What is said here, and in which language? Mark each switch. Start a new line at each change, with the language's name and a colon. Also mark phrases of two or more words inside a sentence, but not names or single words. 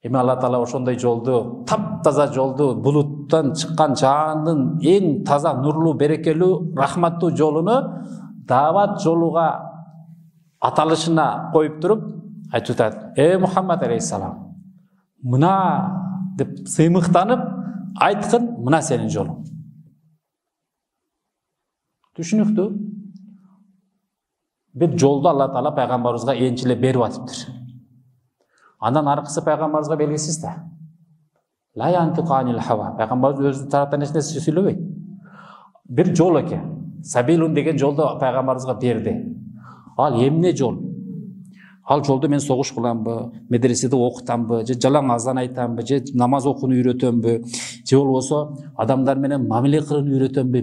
Kyrgyz: Эми Алла Таала ошондой жолду, таптаза жолду, булуттан чыккан жаандын эң таза, нурлуу, берекелүү, рахматтуу жолуну даават жолуга аталышына коюп туруп айтып атат: Мухаммад алейхиссалам, мына деп сыймыктанып айткын, мына сенин жолуң. Түшүнүктүү? Бир жолду Алла Таала пайгамбарыбызга энчилеп берип атыптыр. Андан аркысы пайгамбарыбызга белгисиз да.
Arabic: لَا يَنْطِقُ عَنِ الْهَوَى.
Kyrgyz: Пайгамбарыбыз өзү тараптан эч нерсе сүйлөбөйт. Бир жол экен. Сабилун деген жолду пайгамбарыбызга берди. Ал эмне жол? Ал жолду мен согуш кыламбы, медреседе окутамбы, же жалаң азан айтамбы, же намаз окууну үйрөтөмбү, же болбосо адамдар менен мамиле кылууну үйрөтөмбү?